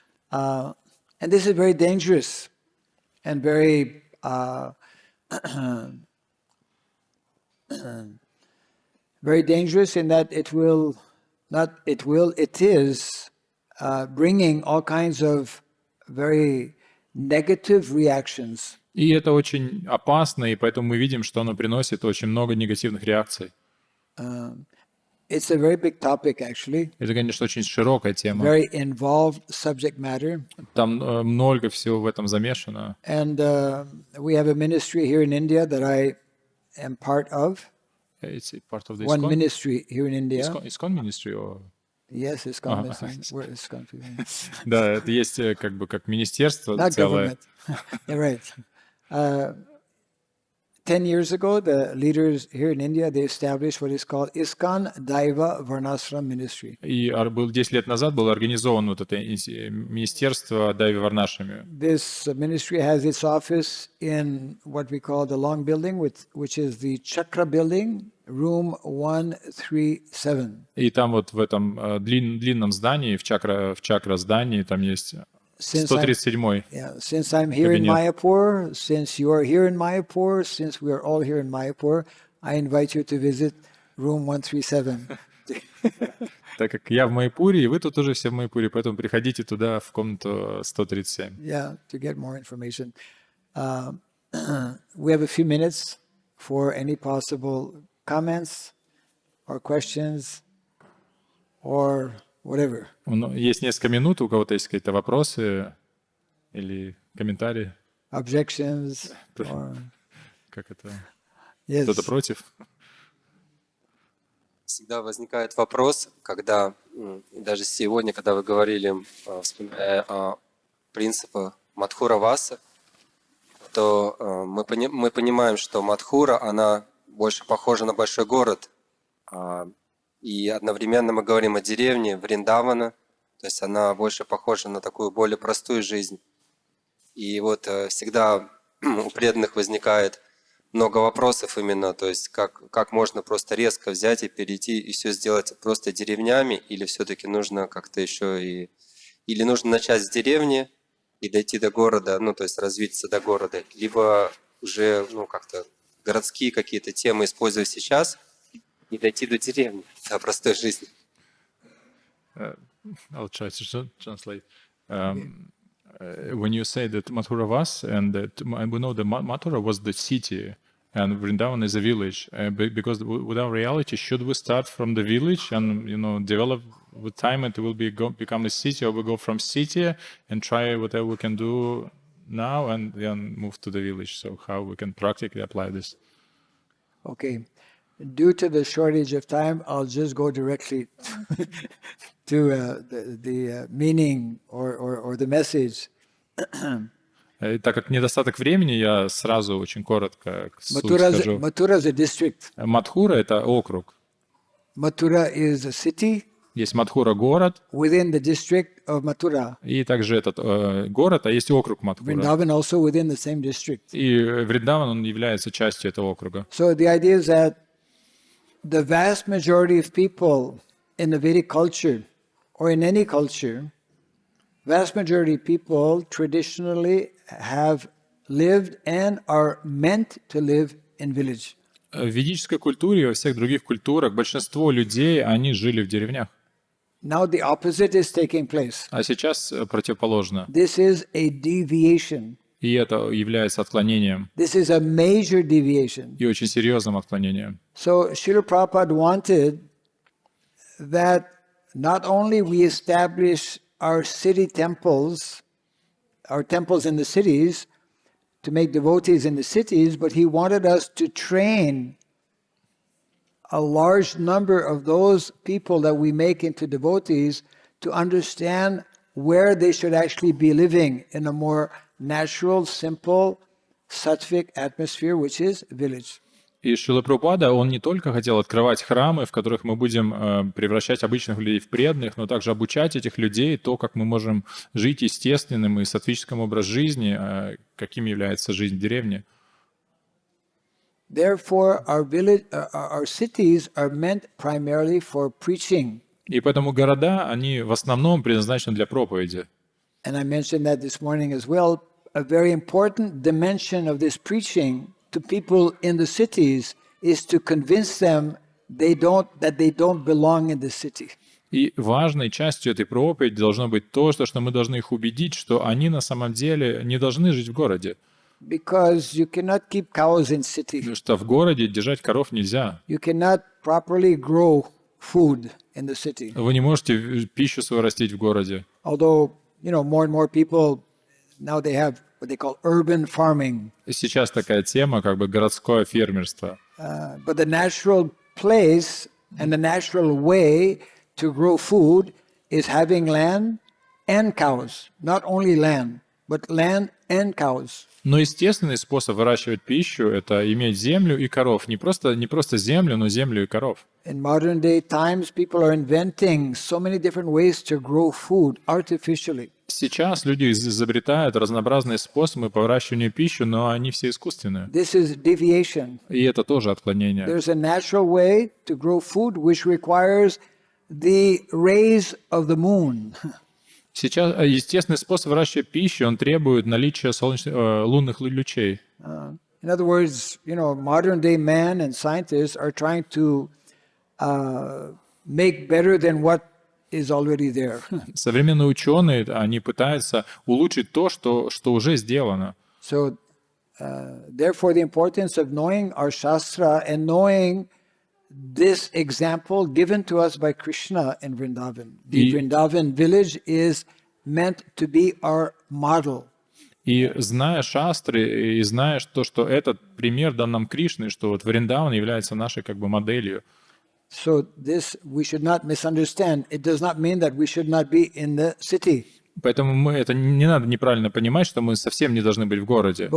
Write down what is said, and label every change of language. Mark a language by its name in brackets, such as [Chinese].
[English] And this is very dangerous and very very dangerous in that it is bringing all kinds of very negative reactions. [Russian] И это очень опасно, и поэтому мы видим, что оно приносит очень много негативных реакций. [English] It's a very big topic, actually. [Russian] Это, конечно, очень широкая тема. [English] Very involved subject matter. [Russian] Там много всего в этом замешано. [English] And we have a ministry here in India that I am part of. It's part of the One ISKCON? ministry here in India. ISKCON ministry? Or... Yes, ISKCON ministry. Where is ISKCON? [Russian] Да, это есть как бы как министерство [English] Not [Russian] целое. [English] government. You're right. 10 years ago, the leaders here in India, they established what is called ISKCON Daiva Varnashrama Ministry. [Russian] И 10 лет назад было организовано вот это министерство Дайви Варнашраме. [English] This ministry has its office in what we call the long building, which is the Chakra building, room 137. [Russian] И там вот в этом длинном здании, в чакра здании, там есть 137-й. [English] Yeah, since I'm here in Mayapur, since you are here in Mayapur, since we are all here in Mayapur, I invite you to visit room 137. [Russian] Так как я в Майпуре, и вы тут тоже все в Майпуре, поэтому приходите туда, в комнату 137. [English] Yeah, to get more information. We have a few minutes for any possible comments or questions or whatever. [Russian] Есть несколько минут, у кого-то есть какие-то вопросы или комментарии? [English] Objections or... [Russian] Как это? [English] Yes. [Russian] Кто-то против? Всегда возникает вопрос, когда, даже сегодня, когда вы говорили, вспоминая о принципах Мадхура Васа, то мы понимаем, что Мадхура, она больше похожа на большой город, и одновременно мы говорим о деревне Вриндавана, то есть она больше похожа на такую более простую жизнь. И вот всегда у преданных возникает много вопросов именно, то есть как можно просто резко взять и перейти и все сделать просто деревнями, или все-таки нужно как-то еще или нужно начать с деревни и дойти до города, ну то есть развиться до города, либо уже как-то городские какие-то темы использовать сейчас и дойти до деревни, до простой жизни. [English] I'll try to translate. When you say that Mathura was, and that we know that Mathura was the city, and Vrindavan is a village. Because without reality, should we start from the village and develop with time? It will become a city, or we go from city and try whatever we can do now, and then move to the village. So how we can practically apply this? Okay. Due to the shortage of time, I'll just go directly to the meaning or the message. [Russian] Так как недостаток времени, я сразу очень коротко суть [English] Mathura [Russian] скажу. [English] is a district. [Russian] Мадхура — это округ. [English] Mathura is a city [Russian] Есть Мадхура — город, [English] within the district of Mathura. [Russian] и также этот город, а есть округ Мадхура. [English] Vrindavan also within the same district. [Russian] И Вриндаван, он является частью этого округа. [English] So the idea is that the vast majority of people in the Vedic culture or in any culture, vast majority of people traditionally have lived and are meant to live in village. [Russian] В ведической культуре и во всех других культурах большинство людей, они жили в деревнях. [English] Now the opposite is taking place. [Russian] А сейчас противоположно. [English] This is a deviation. [Russian] И это является отклонением. [English] This is a major deviation. [Russian] И очень серьезным отклонением. [English] So Srila Prabhupada wanted that not only we establish our city temples, our temples in the cities, to make devotees in the cities, but he wanted us to train a large number of those people that we make into devotees to understand where they should actually be living in a more natural, simple, sattvic atmosphere, which is village. [Russian] И Шрила Прабхупада, он не только хотел открывать храмы, в которых мы будем превращать обычных людей в преданных, но также обучать этих людей то, как мы можем жить естественным и саттвическим образ жизни, каким является жизнь в деревне. [English] Therefore, our cities are meant primarily for preaching. [Russian] И поэтому города, они в основном предназначены для проповеди. [English] And I mentioned that this morning as well. A very important dimension of this preaching to people in the cities is to convince them that they don't belong in the city. [Russian] И важной частью этой проповеди должно быть то, что мы должны их убедить, что они на самом деле не должны жить в городе. [English] Because you cannot keep cows in city. [Russian] Потому что в городе держать коров нельзя. [English] You cannot properly grow food in the city. [Russian] Вы не можете пищу свою растить в городе. [English] Although, more and more people now they have what they call urban farming. [Russian] Сейчас такая тема, как бы городское фермерство. [English] But the natural place and the natural way to grow food is having land and cows. Not only land, but land and cows. [Russian] Но естественный способ выращивать пищу — это иметь землю и коров. Не просто землю, но землю и коров. [English] In modern day times, people are inventing so many different ways to grow food artificially. [Russian] Сейчас люди изобретают разнообразные способы по выращиванию пищи, но они все искусственные. [English] This is deviation. [Russian] И это тоже отклонение. [English] There's a natural way to grow food which requires the rays of the moon. [Russian] Сейчас естественный способ выращивания пищи, он требует наличия лунных лучей. [English] In other words, modern day man and scientists are trying to make better than what is already there. [Russian] Современные ученые, они пытаются улучшить то, что уже сделано. [English] So, therefore, the importance of knowing our Shastra and knowing this example given to us by Krishna in Vrindavan. The Vrindavan village is meant to be our model. [Russian] И зная шастры, и зная то, что этот пример дан нам Кришной, что вот Вриндаван является нашей как бы моделью. [English] So this we should not misunderstand. It does not mean that we should not be in the city. [Russian] Поэтому это не надо неправильно понимать, что мы совсем не должны быть в городе.